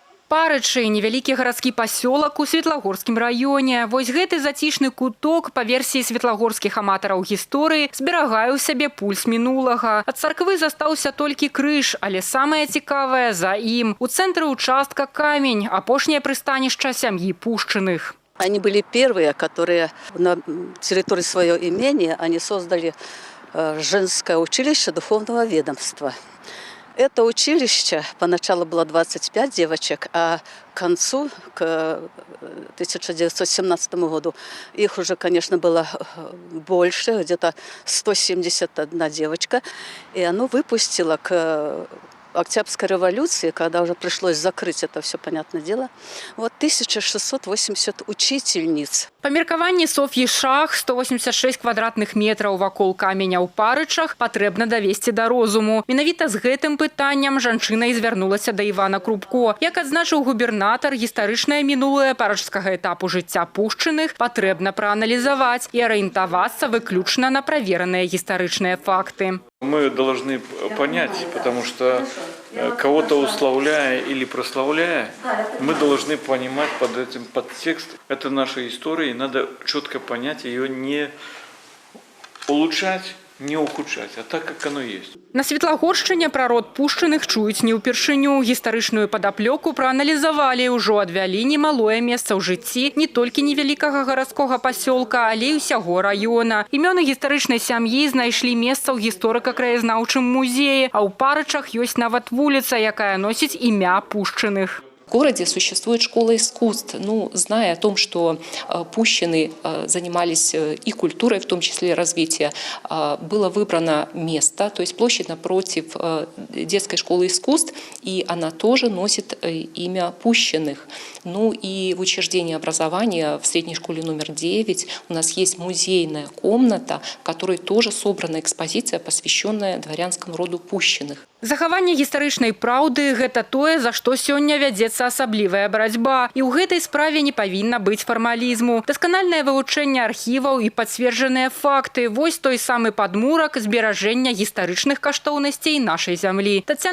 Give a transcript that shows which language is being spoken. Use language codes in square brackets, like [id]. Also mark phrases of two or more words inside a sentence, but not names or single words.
[be] Парычы – невялікі гарадскі пасёлак у Светлагорскім раёне. Вось гэты зацішны куток, па версіі светлагорскіх аматараў гісторыі, зберагае ў сябе пульс мінулага. Ад царквы застаўся толькі крыж, але самае цікавае за ім. У цэнтры участка камень, апошняе прыстанішча сям'і Пушчыных. [ru] Они были первые, которые на территории своего имения они создали женское училище духовного ведомства. Это училище поначалу было 25 девочек, а к концу, к 1917 году, их уже, конечно, было больше, где-то 171 девочка. И оно выпустило к Октябрьской революции, когда уже пришлось закрыть это все, понятное дело, вот 1680 учительниц. [be] Па меркаванні Соф'і Шах 186 квадратных метраў вакол каменя ў Парычах патрэбна давесці да розуму. Менавіта з гэтым пытаннем жанчына і звярнулася да Івана Крупко. Як адзначыў губернатар, гістарычнае мінулае парычскага этапу жыцця Пушчыных патрэбна прааналізаваць і арыентавацца выключна на правераныя гістарычныя факты. [ru] Мы должны понять, потому что кого-то уславляя или прославляя, мы должны понимать под этим подтекст. Это наша история, и надо четко понять, ее не улучшать, не ухудшать, а так, как оно есть. [be] На Светлагоршчыне пра род Пушчыных чуюць не ўпершыню. Гістарычную падаплёку прааналізавалі, ўжо адвялі немалое месца ў жыцці не толькі невялікага гарадскога пасёлка, але і ўсяго раёна. Імёны гістарычнай сям'і знайшлі месца ў гісторыка-краязнаўчым музеі, а ў Парычах ёсць нават вуліца, якая носіць імя Пушчыных. [ru] В городе существует школа искусств. Зная о том, что Пущины занимались и культурой, в том числе развития, было выбрано место, то есть площадь напротив детской школы искусств, и она тоже носит имя Пущиных. И в учреждении образования в средней школе номер 9 у нас есть музейная комната, в которой тоже собрана экспозиция, посвященная дворянскому роду Пущиных. [be] Захаванне гістарычнай праўды – гэта тое, за што сёння вядзецца асаблівая барацьба. І ў гэтай справе не павінна быць фармалізму. Дасканальнае вывучэнне архіваў і пацверджаныя факты – вось той самы падмурак зберажэння гістарычных каштоўнасцей нашай зямлі.